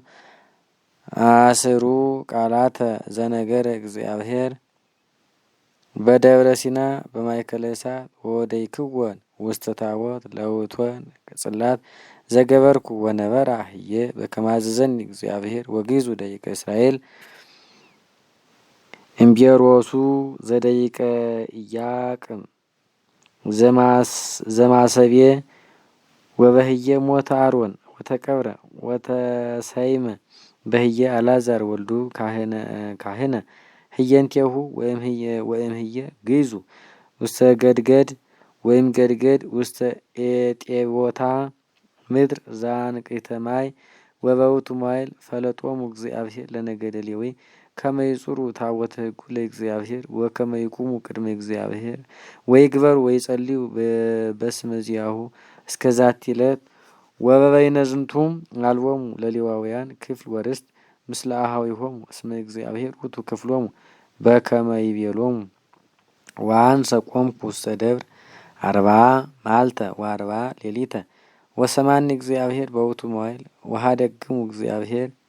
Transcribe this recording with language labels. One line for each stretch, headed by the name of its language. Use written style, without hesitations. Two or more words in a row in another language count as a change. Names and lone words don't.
Geez: አስሩ ቃላተ ዘነገረ እግዚአብሔር በደብረ ሲና በማእከለ እሳት ወወደይክወን ውስተ ታቦት ለውእቶን ጽላት ዘገበርኩ ወነበራ ህዬ በከመ አዘዘኒ እግዚአብሔር ወግዕዙ ደቂቀ እስራኤል እምቤሮሱ ዘደቂቀ ኢያቅም ዘማሰቤ ወበህየ ሞተ አሮን ወተቀብረ ወተሰይመ በህየ አልዓዛር ወልዱ ካህነ ህየንቴሁ ወይም ህየ ግዕዙ ውስተ ገድገድ ወይም ገድገድ ውስተ ኤጤቦታ ምድር ዘአንቅዕተ ማይ ወበውእቱ መዋዕል ፈለጦሙ እግዚአብሔር ለነገደ ሌዊ ከመ ይጹሩ ታቦተ ሕጉ ለእግዚአብሔር ወከመ ይቁሙ ቅድመ እግዚአብሔር ወይግበሩ ወይጸልዩ በስመ ዚአሁ እስከ ዛቲ ዕለት ወበበይነ ዝንቱም አልቦሙ ለሌዋውያን ክፍል ወርስት ምስለ አኀዊሆሙ እስመ እግዚአብሔር ውእቱ ክፍሎሙ በከመ ይቤሎሙ ወአንሰ ቆምኩ ውስተ ደብር 40 መዓልተ ወ40 ሌሊተ ወሰማኒ እግዚአብሔር በውእቱ መዋዕል ወኀደግሙ እግዚአብሔር